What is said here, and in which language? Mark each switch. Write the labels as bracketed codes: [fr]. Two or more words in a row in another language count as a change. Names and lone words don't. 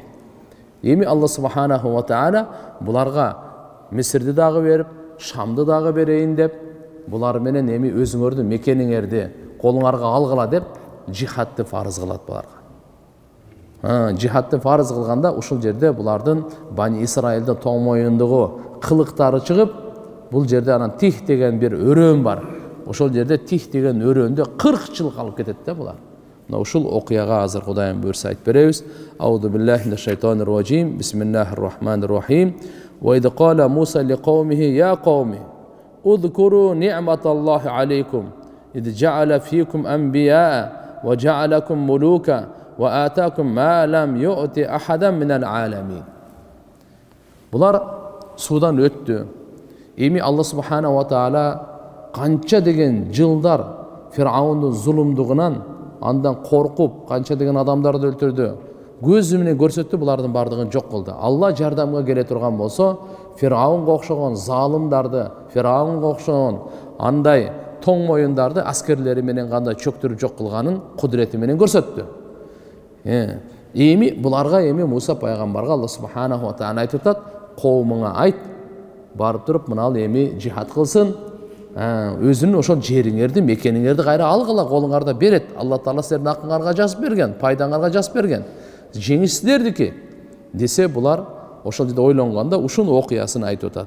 [ky] Эми Алла [ar] سبحانه وتعالى [ky] буларга Мисирди дагы берип, Шамды дагы берейин деп, булар менен эми өзүңөрдүн мекениңерди колуңарга алгыла деп жихадты фарыз кылат буларга. Жихадты фарыз кылганда ушул жерде булардын Бани Исраилдин тоң моюндугу кылыктары чыгып, бул жерде анан Тих деген бир өрөөн бар. Ошол жерде Тих деген өрөөндө 40 жыл калып кетет да булар. Мына ушул окуяга азыр Кудайым буйрса айтып беребиз. [ar] أعوذ بالله من الشيطان الرجيم بسم الله الرحمن الرحيم. وإذ قال موسى لقومه يا قوم اذكروا نعمة الله عليكم إذ جعل فيكم أنبياء وجعلكم ملوكا وآتاكم ما لم يؤت أحدا من العالمين. [ky] Булар судан өттү. Эми Алла [ar] سبحانه وتعالى [ky] канча деген жылдар Фираундун зулумдугунан андан коркуп, канча деген адамдарды өлтүрдү. Көзү менен көрсөттү, булардын бардыгын жок кылды. Алла жардамга келе турган болсо, Фираунга окшогон залымдарды, Фираунга окшогон андай тоң моюндарды аскерлери менен кандай чөктүрүп жок кылганын кудурети менен көрсөттү. Эми буларга эми Муса пайгамбарга Алла [ar] سبحانه وتعالى [ky] айтып атат, коомуңа айт, барып туруп мына эми жихад кылсын, өзүнүн ошол жериңерди, мекениңерди кайра алгыла, колуңарда берет. Алла Таала силердин акыңарга жазып берген, пайдаңарга жазып берген. Жеңиш силердики десе, булар ошол жерде ойлонгондо ушунун окуясын айтып атат.